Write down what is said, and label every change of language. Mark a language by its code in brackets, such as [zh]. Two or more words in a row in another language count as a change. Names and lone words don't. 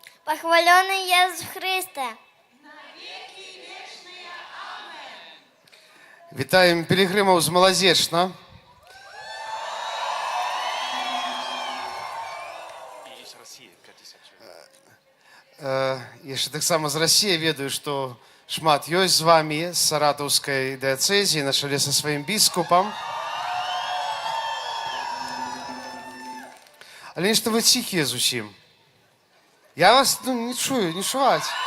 [uk] Похвалений Єсус Христе. Вітаємо пілігримів з Малазечна. [ru] И есть Россия, 50 человек. [be] Яшчэ таксама з Расіі ведаю, што шмат ёсць з вамі з саратаўскай дыяцэзіі на чале са сваім біскупам. Але нешта вы ціхія зусім. Я вас не чую, не чуваць.